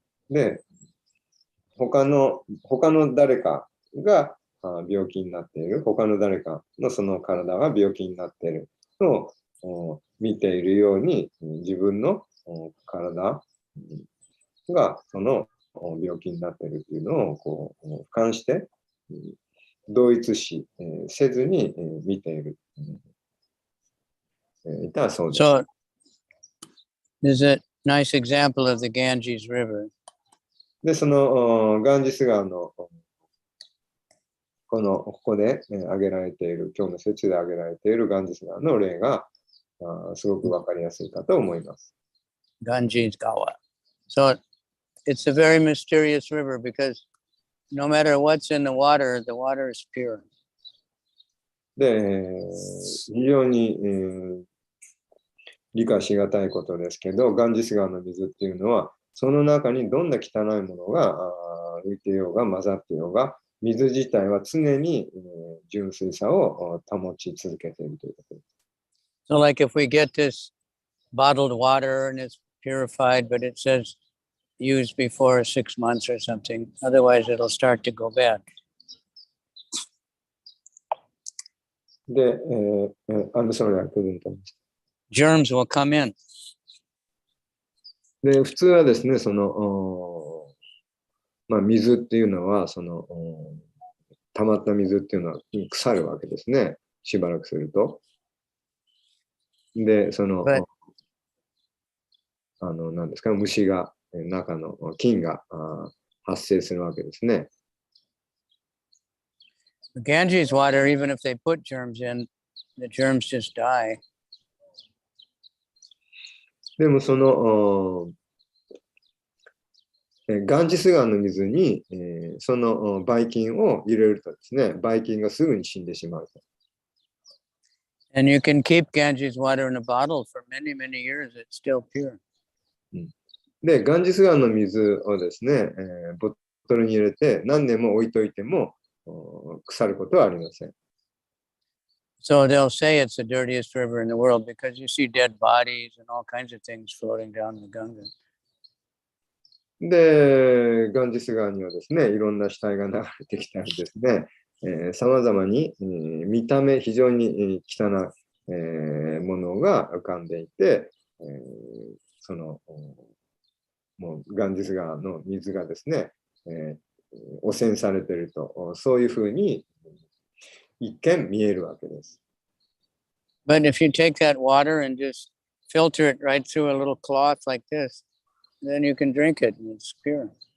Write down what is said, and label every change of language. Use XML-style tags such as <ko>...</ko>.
<ja>で、他の誰かが病気になっている、他の誰かのその体が病気になっていると見ているように、自分の体がその病気になっているというのをこう俯瞰して、同一視せずに見ている。いたらそうです。</ja> <en>So there's a nice example of the Ganges River.</en> <ja>で、そのガンジス川のここで挙げられている、今日の説で挙げられているガンジス川の例がすごくわかりやすいかと思います。 Ganges Gawa.</ja> <en>So it's a very mysterious river because no matter what's in the water is pure.</en> <ja>で、非常に、理解しがたいことですけど、ガンジス川の水っていうのは、その中にどんな汚いものが浮いていようが混ざっていようが、水自体は常に、純粋さを保ち続けているということです。</ja> <en>So like if we get this bottled water and it's purified, but it says used before 6 months or something, otherwise it'll start to go bad. で、I'm sorry, I couldn't understand. Germs will come in.</en> <ja>で、普通はですね、その、水っていうのは、その、溜まった水っていうのは腐るわけですね。しばらくすると。で、その、何ですか、虫が、中の菌が発生するわけですね。</ja> <en>Ganges water, even if they put germs in, the germs just die.</en> <ja>でもその、ガンジス川の水に、そのばい菌を入れるとですね、ばい菌がすぐに死んでしまうと。</ja> <en>And you can keep Ganges water in a bottle for many, many years. It's still pure.</en> <ja>で、ガンジス川の水をですね、ボトルに入れて何年も置いといても腐ることはありません。</ja> <en>So they'll say it's the dirtiest river in the world because you see dead bodies and all kinds of things floating down the Ganga.</en> <ja>で、ガンジス川にはですね、いろんな死体が流れてきたりですね、さまざまに、見た目非常に汚い、ものが浮かんでいて、そのもうガンジス川の水がですね、汚染されていると、そういうふうに一見見えるわけです。</ja> <en>But if you take that water and just filter it right through a little cloth like this, then you can drink it and it's pure.</en>